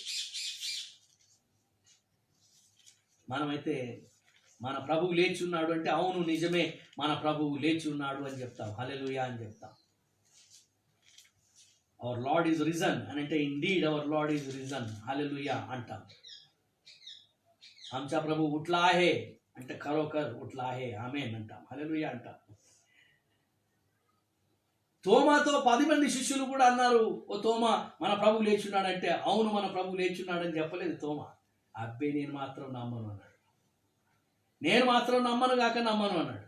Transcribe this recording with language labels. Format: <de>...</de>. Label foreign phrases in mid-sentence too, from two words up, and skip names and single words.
<te>మనమైతే మన ప్రభువు లేచి ఉన్నాడు అంటే అవును నిజమే, మన ప్రభువు లేచి ఉన్నాడు అని చెప్తాం, హల్లెలూయా అని చెప్తాం.</te> <en>our Lord is risen</en> <te>అని అంటే</te> <en>indeed our Lord is risen,</en> <te>హల్లెలూయా అంటాం.</te> <mr>आमचा प्रभू उठला आहे అంటే खरोखर उठला आहे</mr> <te>ఆమేన్ అంటాం, హల్లెలూయా అంటాం. తోమాతో 10 మంది శిష్యులు కూడా అన్నారు, ఓ తోమా మన ప్రభు లేచున్నాడంటే, అవును మన ప్రభు లేచున్నాడని చెప్పలేదు తోమా. అబ్బే నేను మాత్రం నమ్మను అన్నాడు. నేను మాత్రం నమ్మను కాక నమ్మను అన్నాడు.</te>